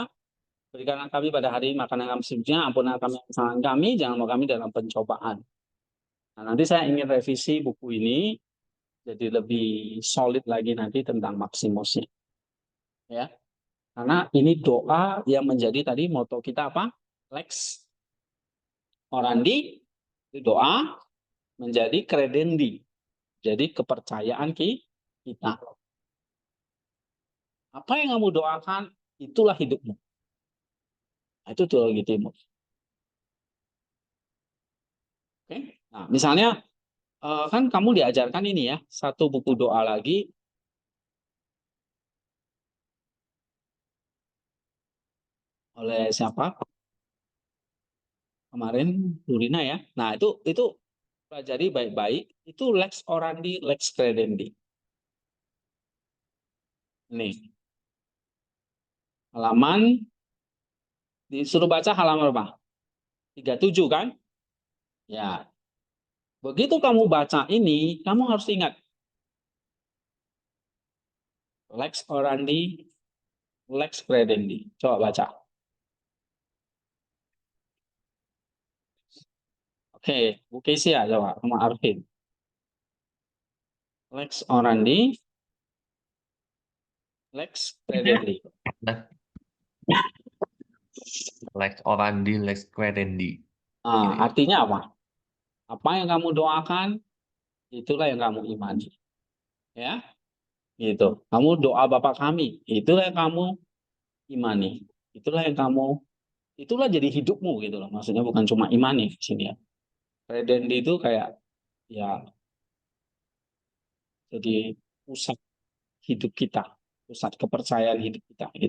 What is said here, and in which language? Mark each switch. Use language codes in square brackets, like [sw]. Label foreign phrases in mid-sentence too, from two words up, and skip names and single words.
[id] Berikanlah kami pada hari ini makanan kami secukupnya, ampunilah kami kesalahan kami, jangan bawa kami dalam pencobaan. Nah, nanti saya ingin revisi buku ini jadi lebih solid lagi nanti tentang Maximusnya. Ya, karena ini doa yang menjadi tadi moto kita apa? [la] Lex orandi, [id] doa menjadi credendi, jadi kepercayaan kita. Apa yang kamu doakan, itulah hidupmu. Nah, itu teologi timur. Oke? Nah, misalnya kan kamu diajarkan ini ya, satu buku doa lagi oleh siapa? Kemarin Durina ya. Nah, itu pelajari baik-baik. [la] Itu lex orandi, lex credendi. [id] Nih. Halaman Disuruh baca halaman berapa? 37 kan? Ya. Begitu kamu baca ini, kamu harus ingat [la] lex orandi, lex credendi. [id] Coba baca. Oke, Bu Kesia coba sama Arvin. [la] Lex orandi, lex credendi. Lex orandi, lex credendi. [id] Nah, Ini. artinya apa? Apa yang kamu doakan, itulah yang kamu imani. Ya, gitu. Kamu doa Bapa kami, itulah yang kamu imani. Itulah jadi hidupmu gitu loh. Maksudnya bukan cuma imani di sini ya. Credendi itu kayak ya jadi pusat hidup kita, pusat kepercayaan hidup kita gitu.